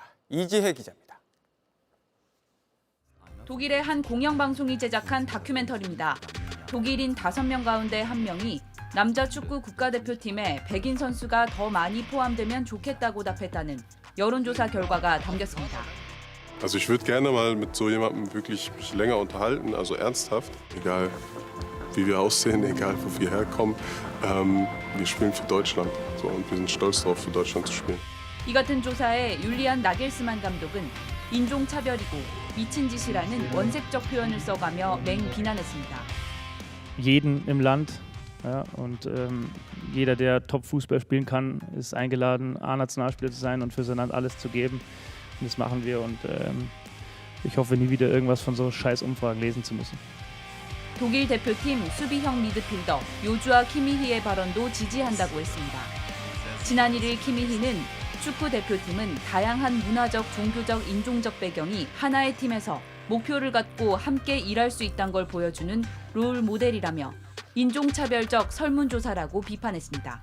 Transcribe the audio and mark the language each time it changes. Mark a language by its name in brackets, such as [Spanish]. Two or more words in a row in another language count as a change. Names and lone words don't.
[Korean] 이지혜 기자입니다. 독일의 한 공영방송이 제작한 다큐멘터리입니다. 독일인 5명 가운데 1명이 남자 축구 국가대표팀에 백인 선수가 더 많이 포함되면 좋겠다고 답했다는 여론조사 결과가 담겼습니다. [German] Also ich würde gerne mal mit so jemandem wirklich mich länger unterhalten, also ernsthaft, egal wie wir aussehen, egal wo wir herkommen. Wir spielen für Deutschland so, und wir sind stolz darauf, für Deutschland zu spielen. [Korean] 이 같은 조사에 율리안 나겔스만 감독은 인종차별이고 미친 짓이라는 원색적 표현을 써가며 맹비난했습니다. [German] Jeden im Land. Ja, und jeder, der Top-Fußball spielen kann, ist eingeladen, A-Nationalspieler zu sein und für sein Land alles zu geben. Und das machen wir und ich hoffe, nie wieder irgendwas von so scheiß Umfragen lesen zu müssen. [Korean] 독일 대표팀 수비형 미드필더 요주아 키미히의 발언도 지지한다고 했습니다. 지난 1일 키미히는 축구 대표팀은 다양한 문화적, 종교적, 인종적 배경이 하나의 팀에서 목표를 갖고 함께 일할 수 있다는 걸 보여주는 롤 모델이라며 인종차별적 설문조사라고 비판했습니다.